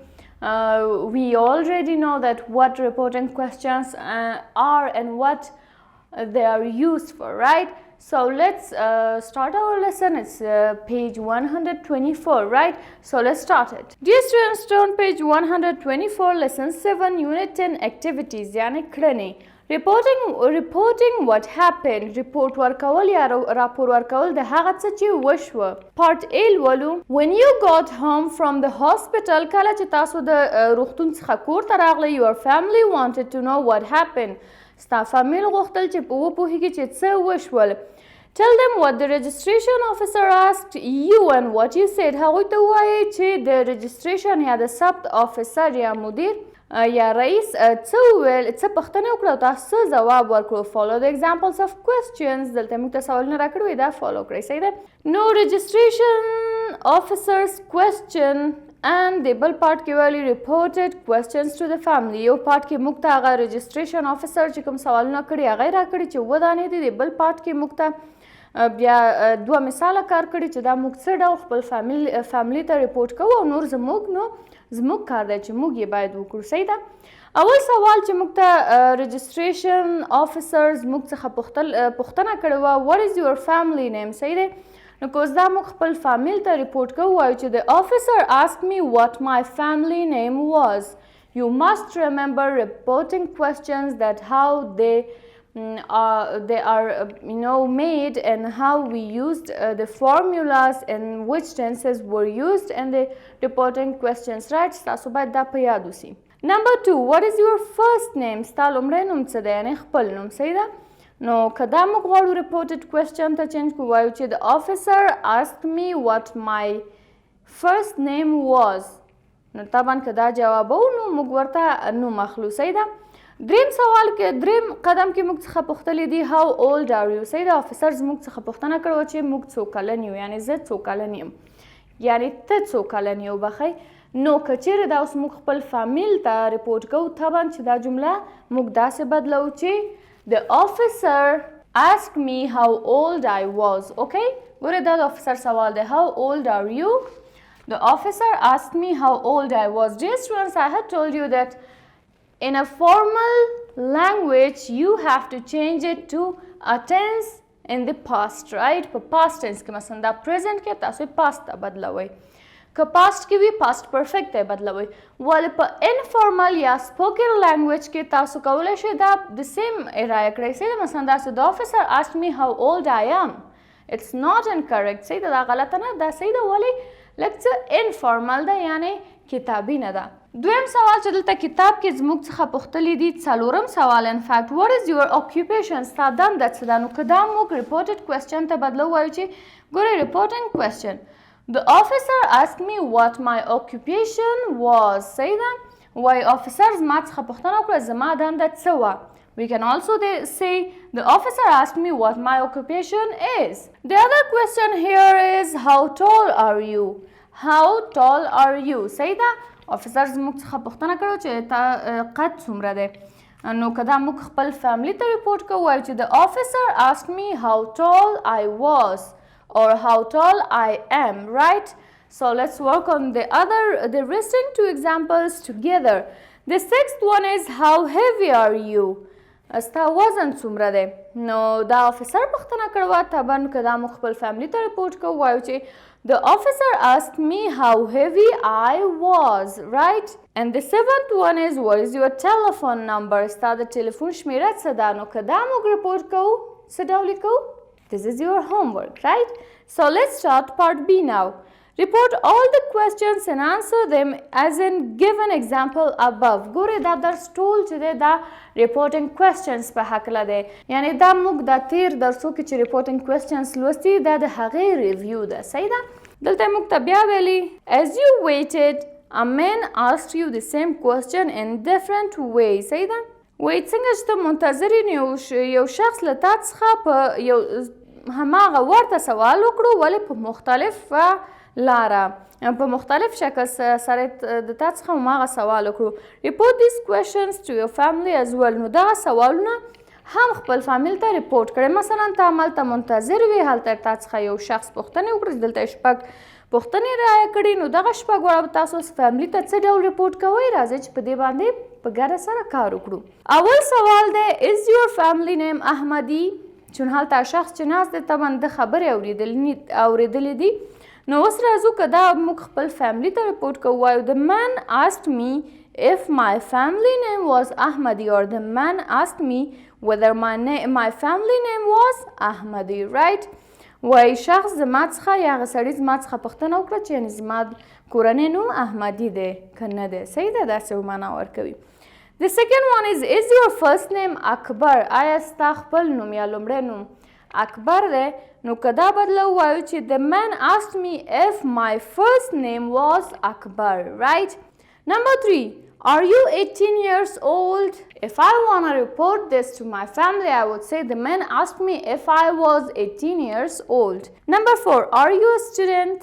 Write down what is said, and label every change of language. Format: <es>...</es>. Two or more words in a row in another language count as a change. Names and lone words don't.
<en>We already know that what reporting questions are and what they are used for, right? So let's start our lesson. It's page 124, right? So let's start it. Dear students, on page 124, lesson 7, unit 10, activities,</en> <ps>یعنی کړنې.</ps> <en>Reporting what happened.</en> <ps>Report ورکول یا راپور ورکول د هغه څه چې وشوه.</ps> <en>Part A لولو. When you got home from the hospital,</en> <ps>کله چې تاسو د روغتون څخه کور ته راغلی,</ps> <en>your family wanted to know what happened.</en> <ps>ستا فامیل غوښتل چې په وپوهیږي چې څه وشول.</ps> <en>Tell them what the registration officer asked you and what you said.</en> <ps>هغوی ته ووایئ چې د registration یا د ثبت officer یا مدیر یا رئیس څه وویل, څه پوښتنې وکړه او تاسو څه ځواب ورکړو.</ps> <en>Follow the examples of questions.</en> <ps>دلته موږ ته سوالونه راکړي دا فالو کړئ. صحیح ده؟</ps> <en>No registration officer's question and</en> <ps>د بل پارت کې ویلي</ps> <en>reported questions to the family.</en> <ps>یو پارت کې موږ ته هغه</ps> <en>registration officer</en> <ps>چې کوم سوالونه کړي هغه یې راکړي چې اووه دانې دي. د بل پارت کې موږ ته بیا دوه مثاله کار کړي چې دا موږ څه ډول خپل فاملي ته ریپورټ کوو او نور زموږ کار دی چې موږ یې باید وکړو. صحیح ده؟ اول سوال چې موږ ته</ps> <en>registration officers</en> <ps>موږ څخه پوښتنه کړې وه</ps> <en>what is your family name.</en> <ps>صحیح دی؟ نو کوز دا موږ خپل فامیل ته ریپورټ کوو وایو چې</ps> <en>the officer asked me what my family name was. You must remember reporting questions that how they are made and how we used the formulas and which tenses were used and the reporting questions, right?</en> <ps>تاسو باید دا په یاد وسی.</ps> <en>Number 2, what is your first name.</en> <ps>ستا لومړی نوم څه دی یعنې خپل نوم. صحیح ده؟ نو که دا موږ غواړو</ps> <en>reported question</en> <ps>ته چینج کړو وایو چې</ps> <en>the officer asked me what my first name was.</en> <ps>نو طبعا که دا جوابو نو موږ ورته نوم اخلو. صحیح ده؟ دریم سوال کې دریم قدم کې موږ څخه پوښتلی دي</ps> <en>how old are you.</en> <ps>صحیح ده؟ افیسرز موږ څخه پوښتنه کړې وه چې موږ څو کلن یو یعنې زه څو کلن یم یعنې ته څو کلن یو بخئ. نو که چیرې دا اوس موږ خپل فامیل ته ریپورټ کوو طبعا چې دا جمله موږ داسې بدلو چې</ps> <en>the officer asked me how old I was. Okay? ګورې دا د افیسر سوال دی how old are you. The officer asked me how old I was. Dear students, I had told you that in a formal language you have to change it to a tense in the past, right?</en> <ps>په</ps> <en>past tense</en> <ps>کې مثلا دا present کې تاسو past ته بدلوئ. که past کې وي</ps> <en>past perfect</en> <ps>ته بدلوئ. ولې په informal یا</ps> <en>spoken language</en> <ps>کې تاسو کولی شئ دا</ps> <en>the same</en> <ps>ارایه کړئ. صحیح ده؟ مثلا داسې</ps> <en>the officer asked me how old I am. It's not incorrect.</en> <ps>صحیح ده؟ دا غلطه نه دا صحیح ده. ولې لږ څه informal ده یعنې کتابي نه ده. دویم سوال چې دلته کتاب کې زموږ څخه پوښتلی دي څلورم سوال</ps> <en>in fact what is your occupation.</en> <ps>ستا دنده څه ده. نو که دا موږ</ps> <en>reported question</en> <ps>ته بدلو وایو چې ګورئ</ps> <en>reporting question the officer asked me what my occupation was.</en> <ps>صحیح ده؟ وایي officer زما څخه پوښتنه وکړه زما دنده څه وه.</ps> <en>We can also say the officer asked me what my occupation is. The other question here is how tall are you. How tall are you.</en> <ps>صحیح ده؟ افیسر زموږ څخه پوښتنه کړې چې تا قد څومره دی. نو که دا موږ خپل فامیلي ته ریپورټ کوو وایو چې</ps> <en>the officer asked me how tall I was or how tall I am, right? So let's work on the resting two examples together. The sixth one is how heavy are you.</en> <ps>ستا وزن څومره دی. نو دا افیسر پوښتنه کړې وه طبعا که دا موږ خپل فامیلي ته ریپورټ کوو وایو چې</ps> <en>the officer asked me how heavy I was, right? And the seventh one is what is your telephone number.</en> <ps>ستا د ټلیفون شمیره څه ده. نو که دا موږ ریپورټ کوو څه ډول یې کوو.</ps> <en>This is your homework, right? So let's start part B now. Report all the questions and answer them as in given example above.</en> <ps>ګورئ دا درس ټول چې دی دا</ps> <en>reporting questions</en> <ps>په هکله دی. یعنې دا موږ دا تیر درسو کې چې</ps> <en>reporting questions</en> <ps>لوستي دا د هغې ریویو ده. صحیح ده؟ دلته موږ ته بیا ویلي</ps> <en>as you waited a man asked you the same question in different ways.</en> <ps>صحیح ده؟ وایي څنګه چې ته منتظر یو شخص له تا څخه په یو هماغه ورته سوال وکړو ولې په مختلف لاره په مختلف شکل سره د تا څخه هماغه سوال وکړو.</ps> <en>report these questions to your family as well.</en> <ps>نو دغه سوالونه هم خپل فامیل ته ریپورټ کړئ. مثلا ته هملته منتظر وې، هلته تا څخه یو شخص پوښتنې وکړي، دلته یې 6 پوښتنې رایه کړي، نو دغه 6 واړه به تاسو فامیلي ته څه ډول ریپورټ کوئ؟ راځئ چې په دې باندې په ګډه سره کار وکړو. اول سوال دی</ps> <en>is your family name احمدي؟</en> <ps>چون هلته شخص چې ناست دی طبعا د خبرې اورېدلې دي. نو اوس راځو که دا موږ خپل فیملی ته ریپورټ کوو وایو</ps> <en>the man asked me if my family name was Ahmadi or the man asked me whether my family name was Ahmadi, right?</en> <ps>وایي شخص زما څخه یا هغه سړي زما څخه پوښتنه وکړه چې یعنې زما کورنۍ نوم احمدي دی که نه دی. صحیح ده، داسې معنا ورکوي.</ps> <en>The second one is your first name اکبر؟</en> <ps>آیا ستا خپل نوم یا لومړی نوم اکبر دی؟ نو که دا بدله ووایو چې</ps> <en>the man asked me if my first name was Akbar, right? Number 3, are you 18 years old? If I want to report this to my family, I would say the man asked me if I was 18 years old. Number 4, are you a student?</en>